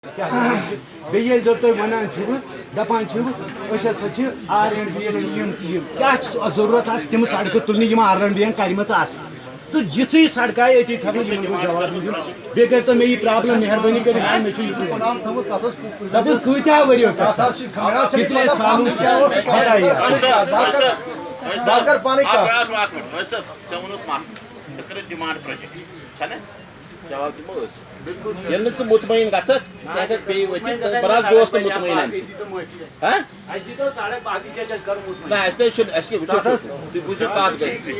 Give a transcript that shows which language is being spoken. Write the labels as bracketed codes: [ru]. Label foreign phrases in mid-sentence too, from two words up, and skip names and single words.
[ks] بیٚیہِ ییٚلہِ زَن تُہۍ وَنان چھِوٕ دَپان چھِوٕ أسۍ ہسا چھِ R&B یِم کیٛاہ چھُ ضروٗرت آسہِ تِم سڑکہٕ تُلنہِ یِم R&B یَن کَرِمَژٕ آسہٕ تہٕ یِژھٕے سڑکہٕ آیہِ أتی تھاونہٕ یِمن گوٚژھ جواب دیُن بیٚیہِ کٔرۍتو مےٚ یہِ پرٛابلِم مہربٲنی کٔرِتھ مےٚ چھُ یہِ تَتھ حظ کۭتیٛاہ ؤرِیو [ur] کِتنے سالوں سے بتائیے [ks] ییٚلہِ نہٕ ژٕ مطمعین گژھکھ ژٕ ہٮ۪ککھ بیٚیہِ ؤتھِتھ بہٕ حظ گوس نہٕ مطمعین اَمہِ سۭتۍ نہ اَسہِ نَے چھُنہٕ اَسہِ وٕچھو تُہۍ بوٗزِو کَتھ گژھِ